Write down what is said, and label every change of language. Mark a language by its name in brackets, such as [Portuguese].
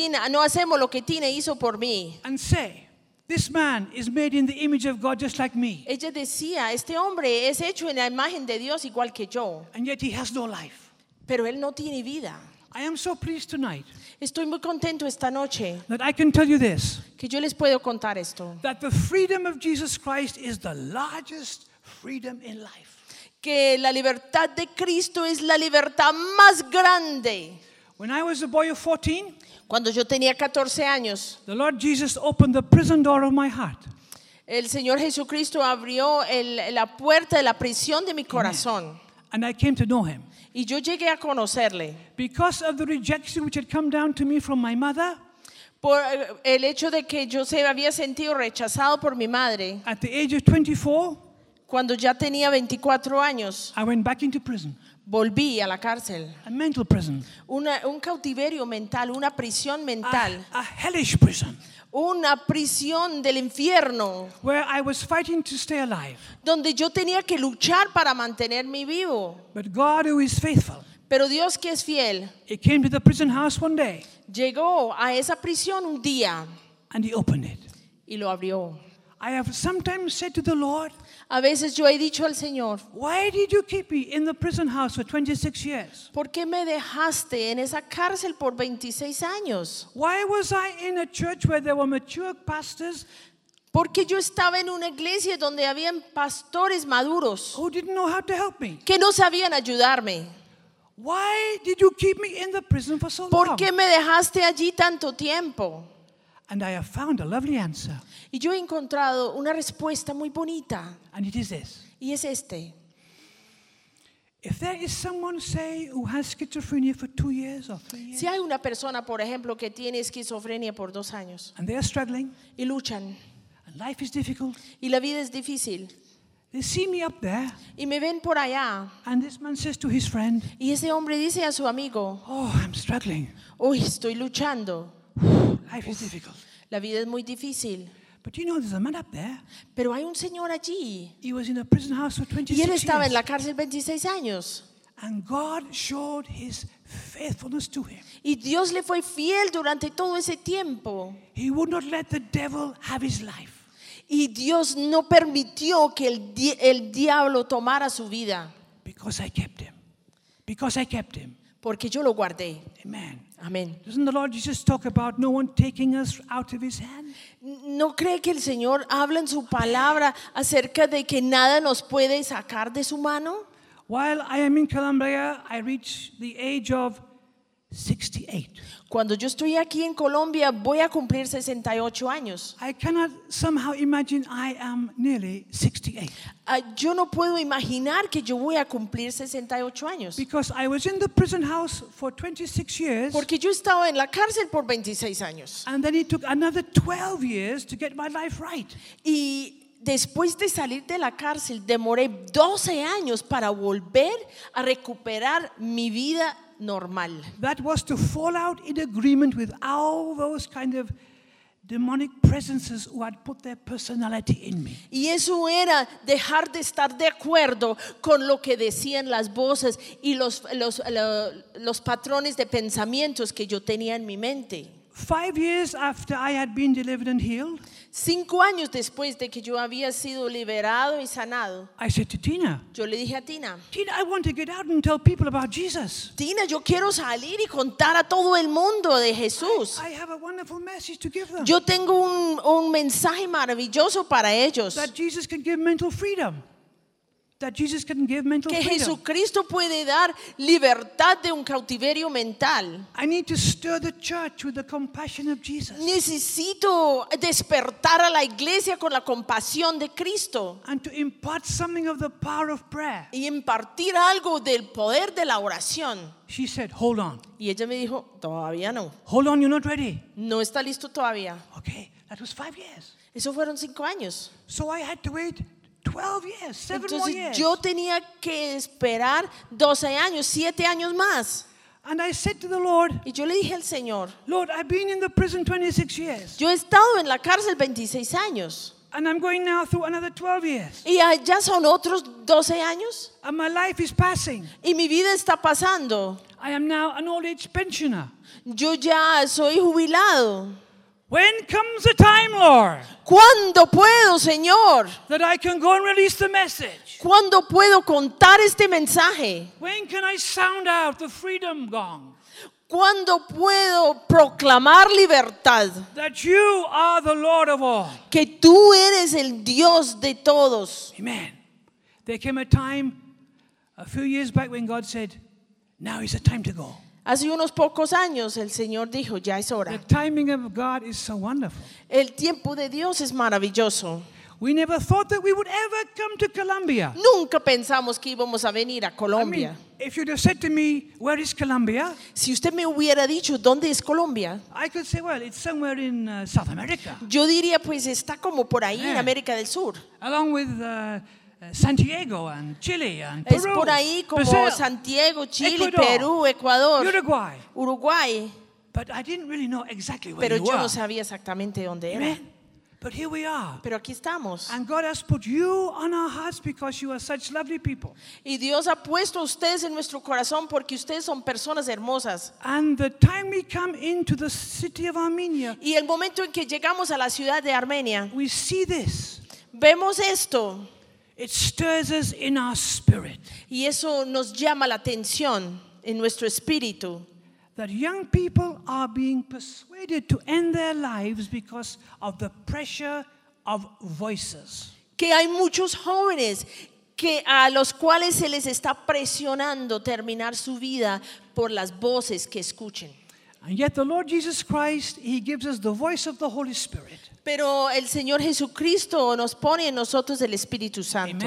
[Spanish] No hacemos lo que Tina hizo por mí. [English] And say, this man is made in the image of God just like me. [Spanish] Ella decía, este hombre es hecho en la imagen de Dios igual que yo. [English] And yet he has no life. [Spanish] Pero él no tiene vida. [English] I am so pleased tonight. [Spanish] Estoy muy contento esta noche. [English] That I can tell you this. [Spanish] Que yo les puedo contar esto. [English] That the freedom of Jesus Christ is the largest freedom in life. [Spanish] Que la libertad de Cristo es la libertad más grande. [English] When I was a boy of 14, [Spanish] cuando yo tenía 14 años, [English] the Lord Jesus opened the prison door of my heart. [Spanish] El Señor Jesucristo abrió la puerta de la prisión de mi corazón. [English] Amen. And I came to know him. [Spanish] Y yo llegué a conocerle. [English] Because of the rejection which had come down to me from my mother, [Spanish] por el hecho de que yo se había sentido rechazado por mi madre. [English] At the age of 24, [Spanish] cuando ya tenía 24 años, [English] I went back into prison. [Spanish] Volví a la cárcel. [English] A mental prison. [Spanish] Un cautiverio mental, una prisión mental. [English] A hellish prison. [Spanish] Una prisión del infierno. [English] Where I was fighting to stay alive. [Spanish] Donde yo tenía que luchar para mantenerme vivo. [English] But God, who is faithful. [Spanish] Pero Dios que es fiel. [English] He came to the prison house one day. [Spanish] Llegó a esa prisión un día. [English] And he opened it. [Spanish] Y lo abrió. [English] I have sometimes said to the Lord. [Spanish] A veces yo he dicho al Señor, [English] why did you keep me in the prison house for 26 years? [Spanish] ¿Por qué me dejaste en esa cárcel por 26 años? [English] Why was I in a church where there were mature pastors? [Spanish] Porque yo estaba en una iglesia donde habían pastores maduros. [English] Who didn't know how to help me? [Spanish] Que no sabían ayudarme. [English] Why did you keep me in the prison for so long? [Spanish] ¿Por qué me dejaste allí tanto tiempo? [English] And I have found a lovely answer. [Spanish] Y yo he encontrado una respuesta muy bonita. [English] And it is this. [Spanish] Y es este. [English] If there is someone, say, who has schizophrenia for 2 years or 3 years. [Spanish] Si hay una persona, por ejemplo, que tiene esquizofrenia por 2 años. [English] And they are struggling. [Spanish] Y luchan. [English] And life is difficult. [Spanish] Y la vida es difícil. [English] They see me up there. [Spanish] Y me ven por allá. [English] And this man says to his friend. [Spanish] Y ese hombre dice a su amigo. [English] Oh, I'm struggling. [Spanish] Uy, estoy luchando. [English] Life is difficult. [Spanish] La vida es muy difícil. [English] But you know, there's a man up there. [Spanish] Pero hay un señor allí. [English] He was in a prison house for 26 years. [Spanish] Y él estaba en la cárcel 26 años. [English] And God showed his faithfulness to him. [Spanish] Y Dios le fue fiel durante todo ese tiempo. [English] He would not let the devil have his life. [Spanish] Y Dios no permitió que el diablo tomara su vida. [English] Because I kept him. Because I kept him. [Spanish] Porque yo lo guardé. [English] Amen. [Spanish] Amen. [English] Doesn't the Lord Jesus talk about no one taking us out of his hand? [Spanish] ¿No cree que el Señor habla en su palabra acerca de que nada nos puede sacar de su mano? [English] While I am in Colombia, I reach the age of 68. [Spanish] Cuando yo estoy aquí en Colombia, voy a cumplir 68 años. [English] I cannot somehow imagine I am nearly 68. [Spanish] Yo no puedo imaginar que yo voy a cumplir 68 años. [English] Because I was in the prison house for 26 years. [Spanish] Porque yo estaba en la cárcel por 26 años. [English] And then it took another 12 years to get my life right. [Spanish] Y después de salir de la cárcel, demoré 12 años para volver a recuperar mi vida normal. [English] That was to fall out in agreement with all those kind of demonic presences who had put their personality in me. [Spanish] Y eso era dejar de estar de acuerdo con lo que decían las voces y los patrones de pensamientos que yo tenía en mi mente. [English] 5 years after I had been delivered and healed, [Spanish] 5 años después de que yo había sido liberado y sanado, [English] I said to Tina, [Spanish] yo le dije a Tina, [English] Tina, I want to get out and tell people about Jesus. [Spanish] Tina, yo quiero salir y contar a todo el mundo de Jesús. [English] I have a wonderful message to give them. [Spanish] Yo tengo un mensaje maravilloso para ellos. [English] That Jesus can give mental freedom. That Jesus can give mental freedom. [Spanish] Que Jesucristo puede dar libertad de un cautiverio mental. [English] I need to stir the church with the compassion of Jesus. [Spanish] Necesito despertar a la iglesia con la compasión de Cristo. [English] And to impart something of the power of prayer. [Spanish] Y impartir algo del poder de la oración. [English] She said, "Hold on." [Spanish] Y ella me dijo, "Todavía no." [English] "Hold on, you're not ready." [Spanish] No está listo todavía. [English] Okay, that was 5 years. [Spanish] Eso fueron 5 años. [English] So I had to wait 12 years, 7 [Spanish] Entonces, [English] more years. [Spanish] Entonces yo tenía que esperar 12 años, 7 años más. [English] And I said to the Lord, [Spanish] y yo le dije al Señor, [English] Lord, I've been in the prison 26 years. [Spanish] Yo he estado en la cárcel 26 años. [English] And I'm going now through another 12 years. [Spanish] Y ya son otros 12 años. [English] And my life is passing. [Spanish] Y mi vida está pasando. [English] I am now an old age pensioner. [Spanish] Yo ya soy jubilado. [English] When comes the time, Lord? [Spanish] ¿Cuándo puedo, Señor? [English] That I can go and release the message. [Spanish] ¿Cuándo puedo contar este mensaje? [English] When can I sound out the freedom gong? [Spanish] ¿Cuándo puedo proclamar libertad? [English] That you are the Lord of all. [Spanish] Que tú eres el Dios de todos. [English] Amen. There came a time a few years back when God said, "Now is the time to go." [Spanish] Hace unos pocos años el Señor dijo, ya es hora. [English] The timing of God is so wonderful. [Spanish] El tiempo de Dios es maravilloso. [English] We never thought that we would ever come to Colombia. [Spanish] Nunca pensamos que íbamos a venir a Colombia. [English] I mean, if you'd have said to me, where is Colombia? [Spanish] Si usted me hubiera dicho, ¿dónde es Colombia? [English] I could say, well, it's somewhere in South America. [Spanish] Yo diría, pues está como por ahí, yeah, en América del Sur. [English] Along with Santiago and Chile and Peru. [Spanish] Es por ahí como [English] Brazil, [Spanish] Santiago, Chile, [English] Ecuador, [Spanish] Perú, Ecuador, [English] Uruguay. [Spanish] Uruguay. [English] But I didn't really know exactly where [Spanish] Pero [English] you [Spanish] yo [English] were. [Spanish] No sabía exactamente dónde era. [English] Amen. But here we are. [Spanish] Pero aquí estamos. [English] And God has put you on our hearts because you are such lovely people. [Spanish] Y Dios ha puesto a ustedes en nuestro corazón porque ustedes son personas hermosas. [English] And the time we come into the city of Armenia. [Spanish] Y el momento en que llegamos a la ciudad de Armenia. [English] We see this. [Spanish] Vemos esto. [English] It stirs us in our spirit. [Spanish] Y eso nos llama la atención en nuestro espíritu. [English] That young people are being persuaded to end their lives because of the pressure of voices. [Spanish] Que hay muchos jóvenes que a los cuales se les está presionando terminar su vida por las voces que escuchen. [English] And yet the Lord Jesus Christ, he gives us the voice of the Holy Spirit. [Spanish] Pero el Señor Jesucristo nos pone en nosotros el Espíritu Santo.